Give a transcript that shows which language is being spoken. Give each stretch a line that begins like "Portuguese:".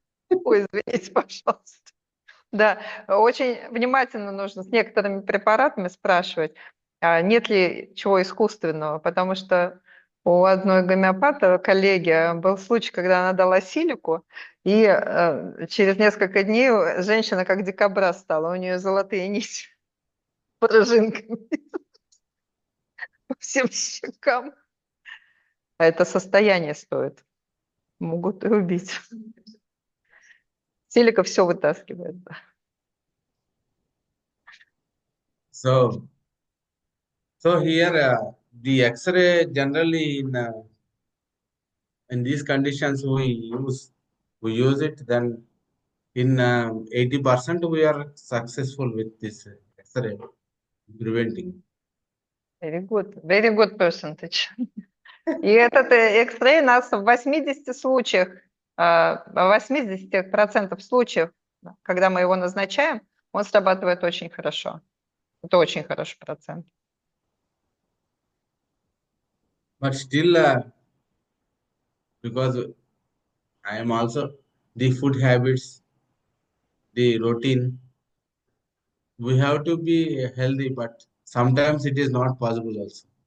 Russian: Ой, извините, пожалуйста. Да, очень внимательно нужно с некоторыми препаратами спрашивать, нет ли чего искусственного, потому что у одной гомеопата, коллеги, был случай, когда она дала силику, и через несколько дней женщина как дикобраз стала, у нее золотые нити пружинками по всем щекам. А это состояние стоит. Могут и убить. Силика все вытаскивает.
English: So here the X-ray generally in these conditions we use it. Then in 80% we are successful with this X-ray preventing. Very good percentage.
Russian: И этот X-ray нас в 80 случаях, в 80% случаев, когда мы его назначаем, он срабатывает очень хорошо. Это очень хороший процент.
English: But still, because I am also the food habits, the routine, we have to be healthy, but sometimes it is not possible also.